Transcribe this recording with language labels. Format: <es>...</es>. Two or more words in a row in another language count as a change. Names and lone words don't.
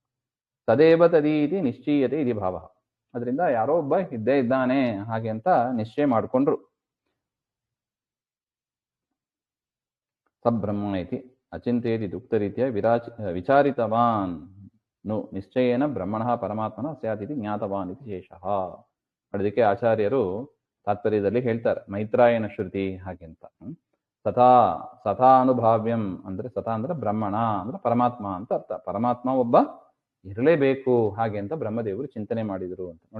<sa>ತದೇವ ತದೀತಿ ನಿಶ್ಚೀಯತೆ ಇತಿ ಭಾವ,</sa> <kn>ಅದರಿಂದ ಯಾರೋ ಒಬ್ಬ ಇದ್ದೇ ಇದ್ದಾನೆ ಹಾಗೆ ಅಂತ ನಿಶ್ಚಯ ಮಾಡಿಕೊಂಡ್ರು.</kn> <sa>ಸಬ್ರಹ್ಮ ಇತಿ ಅಚಿಂತೇತಿ ಉಕ್ತ ರೀತಿಯ ವಿಚಾರಿತವಾನ್ ನು ನಿಶ್ಚಯೇನ ಬ್ರಹ್ಮಣಃ ಪರಮಾತ್ಮನ ಸ್ಯಾತ್ ಇತಿ ಜ್ಞಾತವಾನ್ ಇತಿ ಶೇಷಃ.</sa> <kn>ಅದಕ್ಕೆ ಆಚಾರ್ಯರು ತಾತ್ಪರ್ಯದಲ್ಲಿ ಹೇಳ್ತಾರೆ, ಮೈತ್ರಾಯನ ಶ್ರುತಿ ಹಾಗೆ ಅಂತ.</kn> <sa>ಸತಾ ಸತಾ ಅನುಭಾವ್ಯಂ</sa> <kn>ಅಂದ್ರೆ, ಸತಾ ಅಂದ್ರೆ ಬ್ರಹ್ಮಣ ಅಂದ್ರೆ ಪರಮಾತ್ಮ ಅಂತ ಅರ್ಥ, ಪರಮಾತ್ಮ ಒಬ್ಬ ಇರಲೇಬೇಕು ಹಾಗೆ ಅಂತ ಬ್ರಹ್ಮದೇವರು ಚಿಂತನೆ ಮಾಡಿದರು ಅಂತ ನೋಡಿ.</kn>